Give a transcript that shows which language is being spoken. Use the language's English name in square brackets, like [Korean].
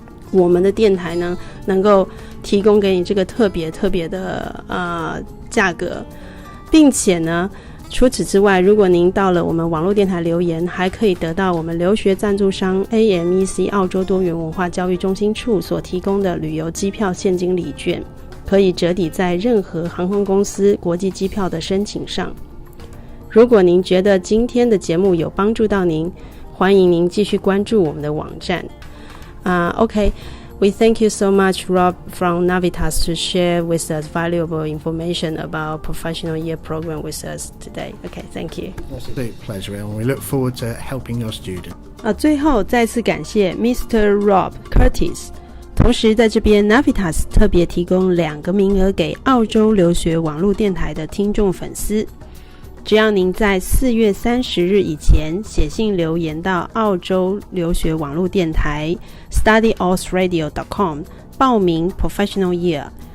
[Chinese] 我们的电台呢能够提供给你这个特别的价格，并且呢除此之外，如果您到了我们网络电台留言，还可以得到我们留学赞助商 AMEC 澳洲多元文化教育中心处所提供的旅游机票现金礼券，可以折抵在任何航空公司国际机票的申请上。如果您觉得今天的节目有帮助到您，欢迎您继续关注我们的网站。 [English] We thank you so much, Rob, from Navitas, to share with us valuable information about Professional Year program with us today. Okay, thank you. It's a pleasure, and we look forward to helping your student. [Chinese] 最后再次感谢 Mr. Rob Curtis。同时在这边 Navitas 特别提供2个名额给澳洲留学网络电台的听众粉丝，只要您在4月30日以前写信留言到澳洲留学网络电台 studyaustradio.com 报名 Professional Year，